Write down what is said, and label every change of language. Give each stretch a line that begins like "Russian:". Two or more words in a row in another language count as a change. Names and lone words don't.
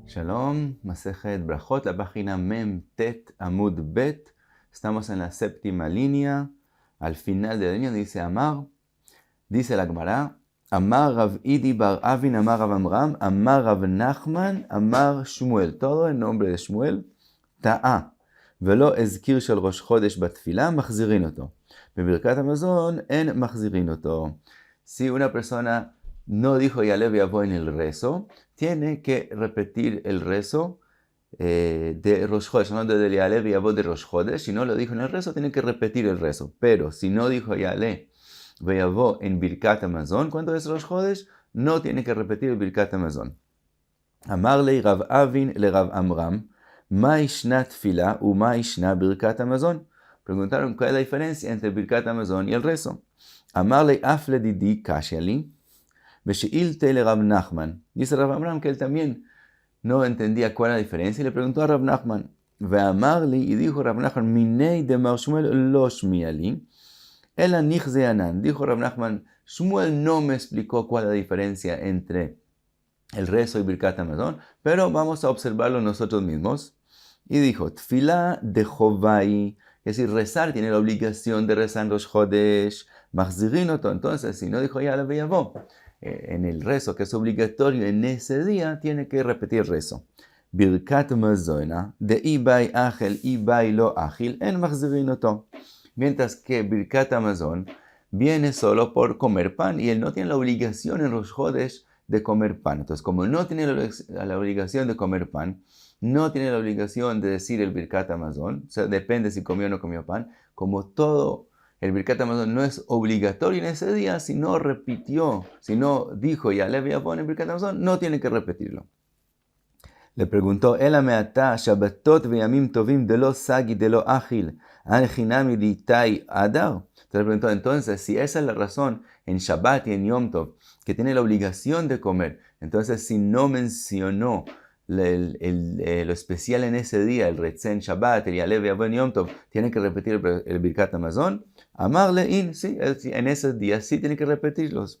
Spanish: Shalom, Masejet Brajot, la página Mem Tet Amud Bet. Estamos en la séptima línea. Al final de la línea dice Amar, dice la Gemara, Amar Rav Idi bar Avin, Amar Rav Amram, Amar Rav Nachman, Amar Shmuel. Todo en nombre de Shmuel. Ta'a.
Hebrew: ולא הזכיר של ראש חודש בתפילה, מחזירין אותו. בברכת המזון אין מחזירין אותו.
Spanish: Si una persona no dijo Ya'aleh v'yavo en el rezo, tiene que repetir el rezo de Rosh Chodesh, hablando del Ya'aleh v'yavo de Rosh Chodesh. Si no lo dijo en el rezo, tiene que repetir el rezo. Pero si no dijo Ya'aleh v'yavo en Birkat HaMazon, cuando es Rosh Chodesh, no tiene que repetir el Birkat HaMazon.
Aramaic: Amar lei Rav Avin le Rav Amram, Ma ishna tfila u ma ishna Birkat HaMazon.
Spanish: Preguntaron cuál es la diferencia entre Birkat HaMazon y el rezo.
Aramaic: Amar lei af ledidi kashyali, Beshi'ilte le Rav Nachman.
Spanish: Dice Rav Amram que él también no entendía cuál era la diferencia y le preguntó a Rav Nachman.
Aramaic: Ve'amarli,
Spanish: y dijo Rav Nachman,
Aramaic: Minei de Mar Shmuel lo shmiali, ela nichze anan.
Spanish: Dijo Rav Nachman, Shmuel no me explicó cuál es la diferencia entre el rezo y Birkat HaMazon, pero vamos a observarlo nosotros mismos. Y dijo,
Aramaic: Tfila de Jovai,
Spanish: es decir, rezar tiene la obligación de rezar en Rosh Chodesh,
Hebrew: Mahzirin oto.
Spanish: Entonces, si no dijo Ya'aleh v'yavo en el rezo, que es obligatorio en ese día, tiene que repetir el rezo.
Aramaic: Birkat Mazona, de Ibai Achel, Ibai lo Achil, en Mahzirin oto.
Spanish: Mientras que Birkat HaMazon viene solo por comer pan, y él no tiene la obligación en Rosh Chodesh de comer pan. Entonces, como no tiene la obligación de comer pan, no tiene la obligación de decir el Birkat HaMazon, o sea, depende si comió o no comió pan, como todo el Birkat HaMazon no es obligatorio en ese día, si no repitió, si no dijo Ya'aleh v'yavo en el Birkat HaMazon, no tiene que repetirlo. Le preguntó,
Aramaic: Ela me'ata Shabbatot ve'yamim tovim de lo sagi de lo achil, an chinami ditai adar.
Spanish: Entonces le preguntó, entonces, si esa es la razón en Shabbat y en Yom Tov, que tiene la obligación de comer, entonces si no mencionó lo especial en ese día, el Retzen Shabbat, el Ya'aleh v'yavo en Yom Tov, tiene que repetir el Birkat HaMazon.
Aramaic: Amar le'in,
Spanish: sí, en ese día sí tiene que repetirlos.